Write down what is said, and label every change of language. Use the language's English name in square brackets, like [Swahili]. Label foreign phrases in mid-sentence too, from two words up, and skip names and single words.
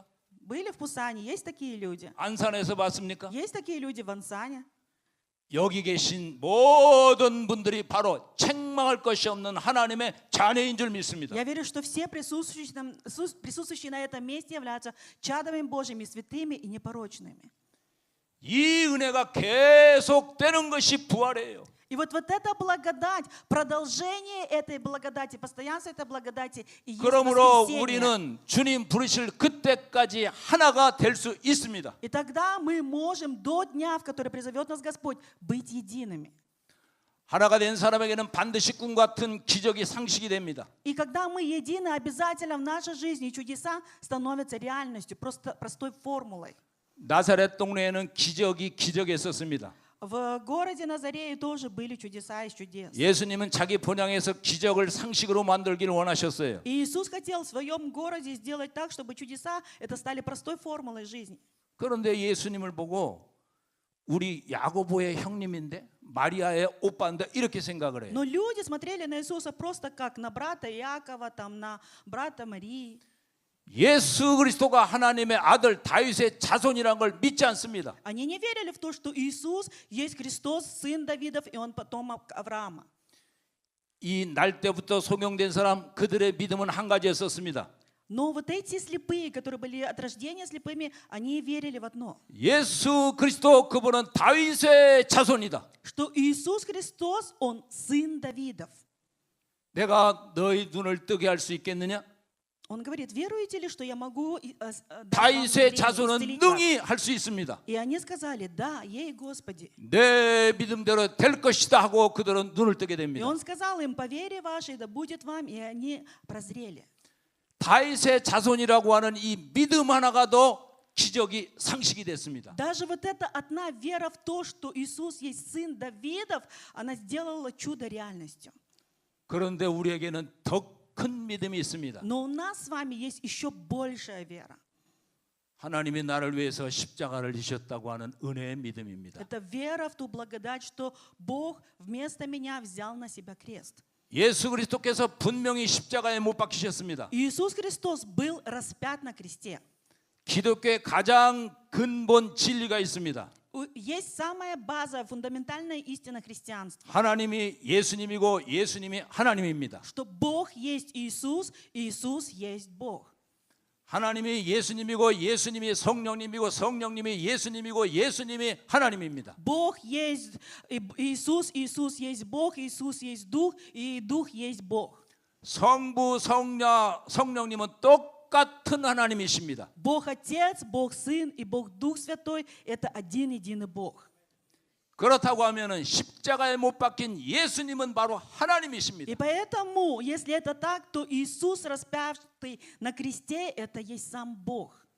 [Russian] Были в Пусане, есть такие люди? [Korean] 안산에서 봤습니까? [Russian] Есть такие люди в Ансане? [Korean] 여기 계신 모든 분들이 바로 책망할 것이 없는 하나님의 자녀인 줄 믿습니다. [Russian] Я верю, что все присутствующие на этом месте являются чадами Божьими, святыми и непорочными. [Korean] 이 은혜가 계속되는 것이 부활이에요. [Russian] И вот эта благодать, продолжение этой благодати, постоянство этой благодати и есть [Korean] 그러므로 [Russian] воскресение. [Korean] 우리는 주님 부르실 그때까지 하나가 될 수 있습니다. [Russian] И тогда мы можем до дня, в который призовет нас Господь, быть едиными. [Korean] 하나가 된 사람에게는 반드시 꿈 같은 기적이 상식이 됩니다. [Russian] И когда мы едины, обязательно в нашей жизни чудеса становятся реальностью, просто простой формулой. [Korean] 나사렛 동네에는 기적이 기적이었습니다. [Russian] В городе Назарее тоже были чудеса из чудес. [Korean] 예수님은 자기 본향에서 기적을 상식으로 만들기를 원하셨어요. [Russian] И Иисус хотел в своем городе сделать так, чтобы чудеса это стали простой формулой жизни. [Korean] 그런데 예수님을 보고 우리 야고보의 형님인데 마리아의 오빠인데 이렇게 생각을 해요. [Russian] Но люди смотрели на Иисуса просто как на брата Иакова, там, на брата Марии. [Korean] 예수 그리스도가 하나님의 아들 다윗의 자손이라는 걸 믿지 않습니다. [Russian] Они не верили в то, что Иисус есть Христос, сын Давидов, и он потомок Авраама. [Korean] 이 날 때부터 소명된 사람 그들의 믿음은 한 가지였었습니다. [Russian] Но вот эти слепые, которые были от рождения слепыми, они верили в одно. [Korean] 예수 그리스도 그분은 다윗의 자손이다. [Russian] Что Иисус Христос, Он сын Давидов. [Korean] 내가 너희 눈을 뜨게 할 수 있겠느냐? [Russian] Он говорит, веруете ли, что я могу дать вам [Korean] 다윗의 [Russian] зрение, [Korean] 자손은 [Russian] исцелить вас?» [Korean] 능히 할 수 있습니다. [Russian] И они сказали, да, ей, Господи. [Korean] 내 믿음대로 될 것이다 하고 그들은 눈을 뜨게 [Russian] И [Korean] 됩니다. [Russian] Он сказал им, по вере вашей, да будет вам, и они прозрели. [Korean] 다윗의 자손이라고 하는 이 믿음 하나가 더 기적이 상식이 됐습니다. [Russian] Даже вот эта одна вера в то, что Иисус есть сын Давидов, она сделала чудо реальностью. [Korean] 그런데 우리에게는 더 큰 믿음이 있습니다. [Russian] Но у нас с вами есть еще большая вера. [Korean] 하나님이 나를 위해서 십자가를 지셨다고 하는 은혜의 믿음입니다. [Russian] Это вера в ту благодать, что Бог вместо меня взял на себя крест. [Korean] 예수 그리스도께서 분명히 십자가에 못 박히셨습니다. [Russian] Иисус Христос был распят на кресте. [Korean] 기독교의 가장 근본 진리가 있습니다. [Russian] Есть самая база, фундаментальная истина христианства. [Korean] 하나님이 예수님이고 예수님이 하나님입니다. [Russian] Что Бог есть Иисус, и Иисус есть Бог. [Korean] 하나님이 예수님이고 예수님이 성령님이고 성령님이 예수님이고 예수님이 하나님입니다. [Russian] Бог есть Иисус, Иисус есть Бог, Иисус есть Дух, и Дух есть Бог. [Korean] 성부, 성령님은 똑같은 하나님이십니다. [Russian] Бог Отец, Бог Сын и Бог Дух Святой – это один единый Бог. [Korean] 그렇다고 하면은 십자가에 못 박힌 예수님은 바로 하나님이십니다. [Russian] И поэтому, если это так, то Иисус, распятый на кресте, это есть сам Бог.